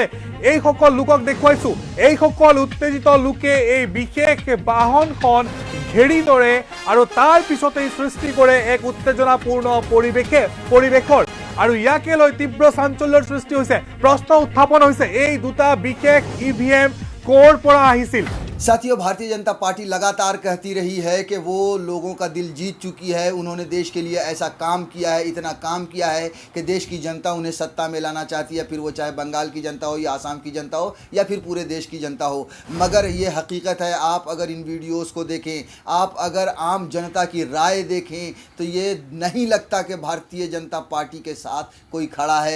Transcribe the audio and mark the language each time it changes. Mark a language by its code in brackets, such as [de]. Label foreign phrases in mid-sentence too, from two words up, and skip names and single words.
[as] এইসকল লোকক দেখুৱাইছোঁ, এইসকল উত্তেজিত লোকে এই বিশেষ বাহনখন ঘেৰি ধৰে আৰু তাৰ পিছতেই সৃষ্টি কৰে এক উত্তেজনাপূৰ্ণ পৰিৱেশৰ। আৰু ইয়াকে লৈ তীব্ৰ চাঞ্চল্যৰ সৃষ্টি হৈছে। প্ৰশ্ন উত্থাপন হৈছে, এই দুটা বিশেষ ইভিএম ক'ৰ পৰা আহিছিল? [hi] साथियों, भारतीय जनता पार्टी लगातार कहती रही है कि वो लोगों का दिल जीत चुकी है। उन्होंने देश के लिए ऐसा काम किया है, इतना काम किया है कि देश की जनता उन्हें सत्ता में लाना चाहती है, फिर वो चाहे बंगाल की जनता हो या आसाम की जनता हो या फिर पूरे देश की जनता हो। मगर ये हकीकत है, आप अगर इन वीडियोस को देखें, आप अगर आम जनता की राय देखें, तो ये नहीं लगता कि भारतीय जनता पार्टी के साथ कोई खड़ा है।